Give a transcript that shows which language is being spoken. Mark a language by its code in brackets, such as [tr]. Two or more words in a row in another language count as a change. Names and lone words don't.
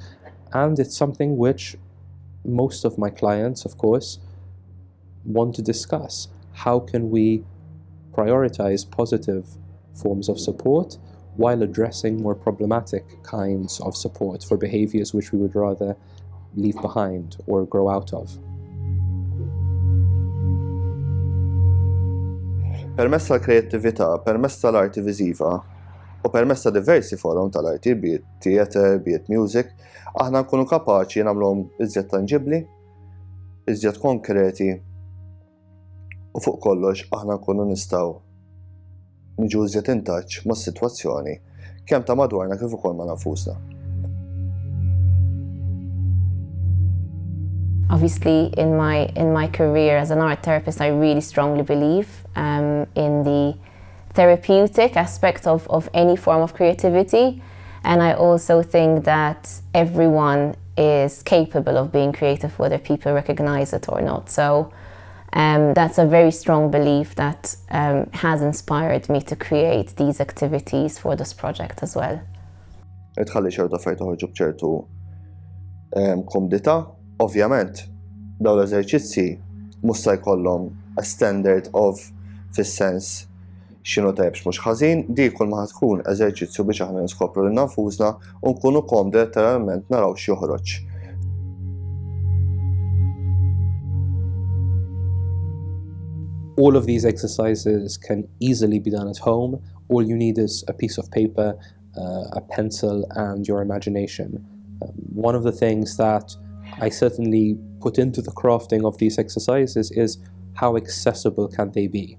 [en] And it's something which most of my clients, of course, want to discuss. How can we prioritize positive forms of support while addressing more problematic kinds of support for behaviors which we would rather leave behind or grow out of? [mt] Permezz tal-kreattività, permezz tal-arti viżiva u permezz ta' diversi forum tal-arti, biet theater, biet music, aħna nkunu kapaċi nagħmluhom iżjed tangibbli, iżjed konkreti u fuq kollox aħna nkunu nistgħu niġu iżjed intaċ mas-sitwazzjoni kemm ta' madwarna kif ukoll ma' nafusna. [en] Obviously, in my career as an art therapist, I really strongly believe in the therapeutic aspect of any form of creativity, and I also think that everyone is capable of being creative, whether people recognize it or not. So that's a very strong belief that has inspired me to create these activities for this project as well. [mt] Tħalli ċertu affarijiet toħorġu b'ċertu komdità. Ovvjament, dawn l-eżerċizzi mhux se jkollhom [en] a standard of [mt] fis-sens x'inhu tajjeb x'mhux ħażin, dik kull ma tkun eżerċizzju biex aħna niskopru lil nafusna u nkunu komdi letteralment naraw x'joħroġ. [en] All of these exercises can easily be done at home. All you need is a piece of paper, a pencil, and your imagination. One of the things that I certainly put into the crafting of these exercises is how accessible can they be.